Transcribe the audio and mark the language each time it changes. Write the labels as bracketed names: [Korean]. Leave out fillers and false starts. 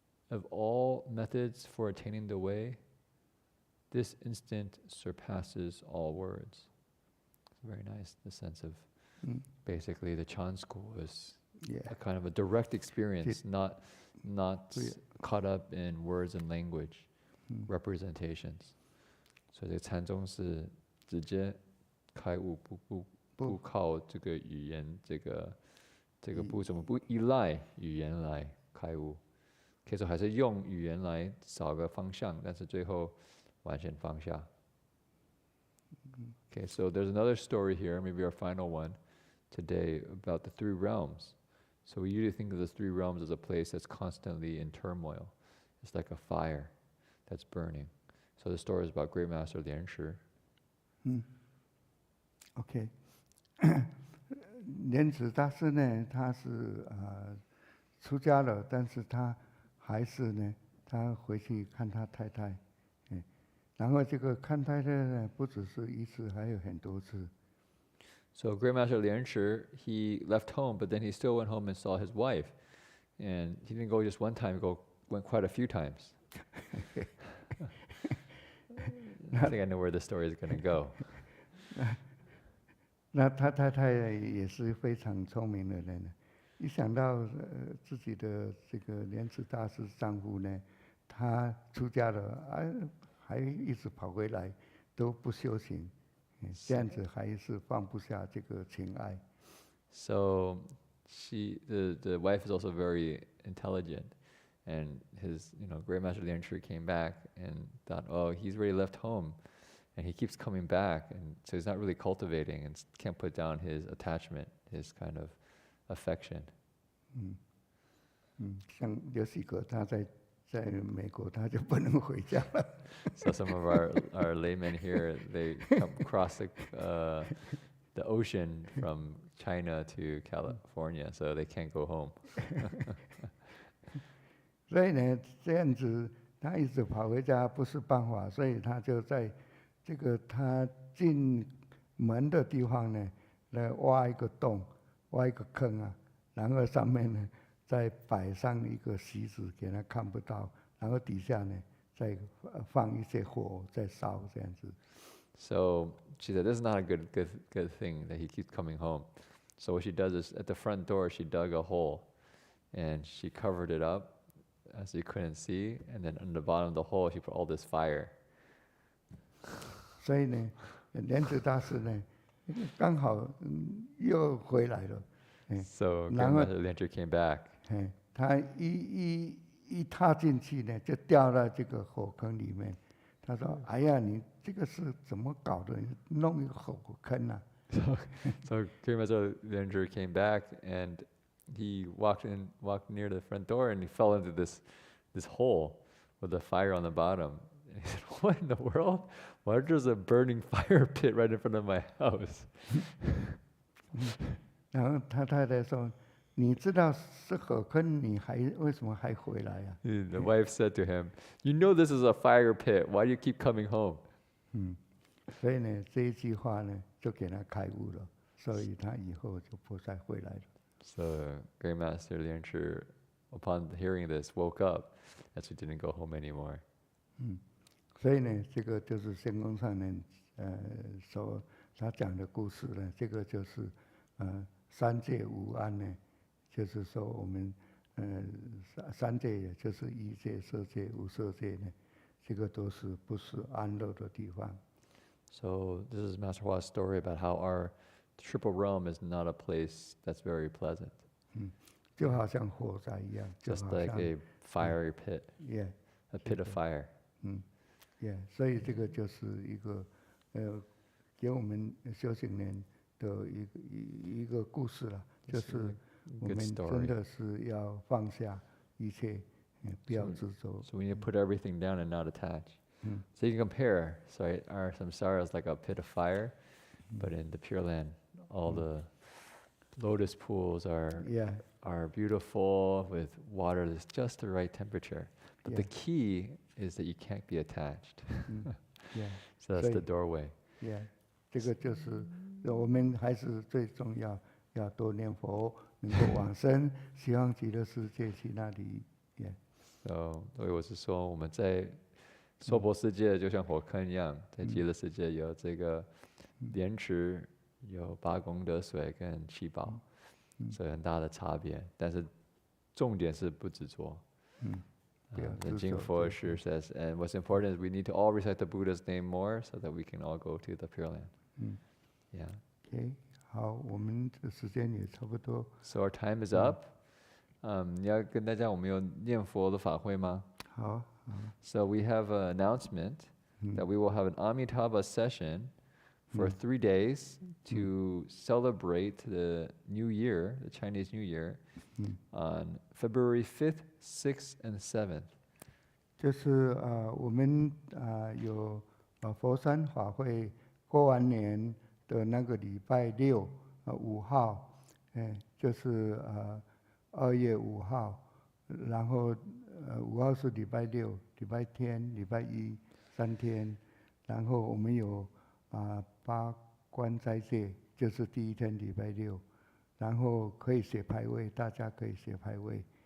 [English] Of all methods for attaining the way, this instant surpasses all words. It's very nice, the sense of basically the Chan school is a kind of a direct experience, not caught up in words and language, representations. [Chinese] So 这个禅宗是直接开悟，不靠这个语言，这个不怎么不依赖语言来开悟。可以说还是用语言来找个方向，但是最后完全放下。 [English] Okay, so there's another story here, maybe our final one today, about the 3 realms. So we usually think of the 3 realms as a place that's constantly in turmoil. It's like a fire that's burning. So the story is about Great Master Lian Shi. [Chinese] OK， 莲池大师呢，他是出家了，但是他还是呢，他回去看他太太，然后这个看太太呢，不只是一次，还有很多次。 [English] So Great Master Lian Shi, he left home, but then he still went home and saw his wife. And he didn't go just one time, he went quite a few times. I think I know where the story is going to go. [Chinese] 那他太太也是非常聪明的人，一想到自己的这个莲池大师丈夫呢，他出家了，还一直跑回来，都不修行，这样子还是放不下这个情爱。 [English] So the wife is also very intelligent, and his Great Master Lian Shi came back and thought, oh, he's already left home, and he keeps coming back, and so he's not really cultivating and can't put down his attachment, his kind of affection. [Chinese] 像有几个他在美国他就不能回家了。 [English] So some of our laymen here, they come across the ocean from China to California, so they can't go home. [Chinese] 所以呢，这样子他一直跑回家不是办法，所以他就在这个他进门的地方呢，来挖一个洞，挖一个坑啊，然后上面呢再摆上一个席子给他看不到，然后底下呢再放一些火再烧这样子。 [English] So she said, this is not a good thing that he keeps coming home. So what she does is, at the front door, she dug a hole, and she covered it up, so you couldn't see, and then on the bottom of the hole, she put all this fire. [Chinese] 所以呢，莲池大师呢，刚好又回来了。 [English] So Great Master Lian Shi came back. [Chinese] 他一踏进去呢，就掉到这个火坑里面。他说：“哎呀，你这个是怎么搞的？弄一个火坑啊！” [English] So Great Master Lian Shi came back, and he walked near the front door, and he fell into this hole with a fire on the bottom. And he said, "What in the world? Why there's a burning fire pit right in front of my house?" [Chinese] 然后他太太说：“你知道是火坑，你为什么还回来啊？” [English] The wife said to him, "You know this is a fire pit. Why do you keep coming home?" [Chinese] 所以呢，这一句话呢，就给他开悟了，所以他以后就不再回来了。 [English] So Great Master Lian Shi, upon hearing this, woke up, and so he didn't go home anymore. [Chinese] 所以呢，这个就是仙公上人所他讲的故事呢，这个就是三界无安呢，就是说我们三界也就是一界、色界、无色界呢，这个都是不是安乐的地方。 [English] So this is Master Hua's story about how our triple realm is not a place that's very pleasant. [Chinese] 就好像火灾一样， [English] Just like a fiery pit, yeah, a pit of fire. [Chinese] yeah， 所以这个就是一个给我们修行人的一个故事了，就是我们真的是要放下一切，不要执着。 [English] So we need to put everything down and not attach. So you can compare. So our samsara is like a pit of fire, but in the Pure Land, all the lotus pools are beautiful with water that's just the right temperature. But the key is that you can't be attached. So that's the doorway. [Chinese] Yeah， 这个就是我们还是最重要，要多念佛，能够往生，希望极乐世界去那里。 So 所以我是说，我们在娑婆世界就像火坑一样，在极乐世界有这个莲池，有八功德水跟七宝，所以很大的差别。但是重点是不执着。 [English] The Jing Fo Shi says, and what's important is we need to all recite the Buddha's name more so that we can all go to the Pure Land. Yeah. [Chinese] Okay， 好，我们的时间也差不多。 [English] So our time is up. [Chinese] 你要跟大家，我们有念佛的法会吗？好。 [English] So we have an announcement that we will have an Amitabha session for 3 days to celebrate the New Year, the Chinese New Year, on February 5th, 6th, and 7th. [Chinese] 就是我们有佛山法会过完年的那个礼拜六5号，就是2月5号，然后5号是礼拜六、礼拜天、礼拜一3天，然后我们有八关斋戒，就是第一天礼拜六，然后可以写牌位，大家可以写牌位，